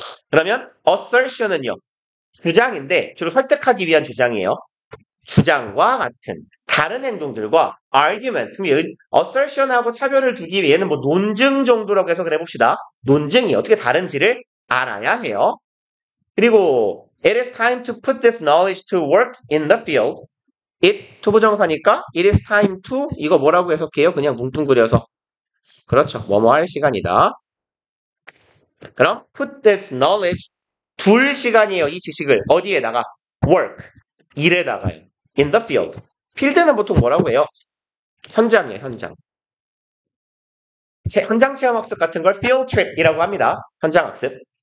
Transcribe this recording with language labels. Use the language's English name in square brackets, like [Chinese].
[Korean] 그러면 assertion은요. 주장인데 주로 설득하기 위한 주장이에요. 주장과 같은 다른 행동들과 argument, assertion하고 차별을 두기 위해는 뭐 논증 정도라고 해석을 해봅시다. 논증이 어떻게 다른지를 알아야 해요. 그리고 [English] it is time to put this knowledge to work in the field. [Korean] it 투부정사니까 [English] it is time to [Korean] 이거 뭐라고 해석해요? 그냥 뭉뚱그려서 그렇죠. 뭐뭐 할 시간이다. 그럼 put this knowledge 둘 시간이에요. 이 지식을 어디에다가 work 일에다가요. [English] in the field. [Korean] 필드는 보통 뭐라고 해요? 현장이에요. 현장. 현장 체험학습 같은 걸 field trip이라고 합니다. 현장학습.